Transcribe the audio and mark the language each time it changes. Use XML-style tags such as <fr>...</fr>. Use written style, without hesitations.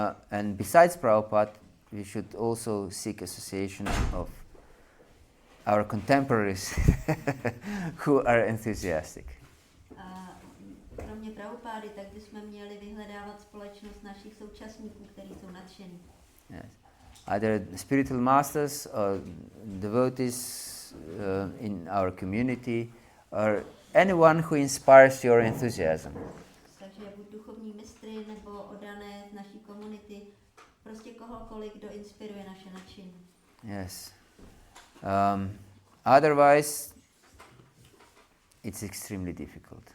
<en>And besides Prabhupada, we should also seek association of our contemporaries who are enthusiastic.</en> <cs>A kromě Prabhupády Prabhupády, tak bychom měli vyhledávat společnost našich současníků, kteří jsou nadšení.</cs> <en>Yes. Either spiritual masters or devotees in our community, or anyone who inspires your enthusiasm.</en> <cs>Takže buď duchovní mistry nebo oddané z naší komunity, prostě kohokoliv, kdo inspiruje naše nadšení.</cs> <en>Yes. Otherwise, it's extremely difficult.</en>